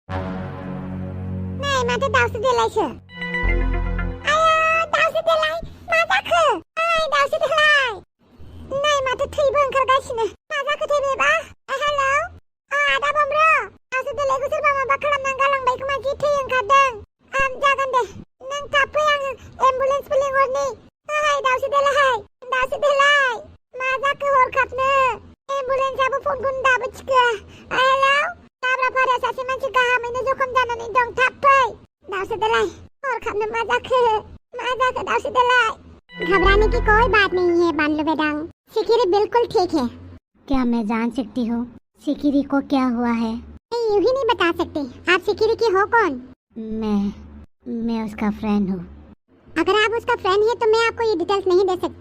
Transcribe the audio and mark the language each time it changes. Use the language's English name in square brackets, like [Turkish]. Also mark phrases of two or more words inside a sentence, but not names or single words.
[Bodo] नै माथो दाउसो देलायसो आया दाउसो देलाय मा जाखो ओइ दाउसो देलाय नै माथो थैबो ओंखारगासिनो मा जाखोथाय बेबा हेलौ आदा बमब्र दाउसो देलायखौ सोरबा माबा खालामनानै गालांबाय खोमा जि थै ओंखारदों जागोन दे नों थाब फै आङो एम्बुलेन्सबो लिंहरनि ओइ दाउसो देलाय मा जाखो हरखाबनो एम्बुलेन्सआबो फनखौनो दाबो थिखोआ हेलौ लाब्राफारायाव सासे मानसि गाहामैनो जखम जानानै दं थाब फै दाउसो देलाय हरखाबनो मा जाखो दाउसो देलाय [Hindi] घबराने की कोई बात नहीं है [Bodo] बानलू बेदांग सिकिरी [Hindi] बिल्कुल ठीक है। क्या मैं जान सकती हूँ सिकिरी को क्या हुआ है? यूं ही नहीं बता सकते। आप सिकिरी की हो कौन? मैं उसका फ्रेंड हूँ। अगर आप उसका फ्रेंड है तो मैं आपको ये डिटेल्स नहीं दे सकती।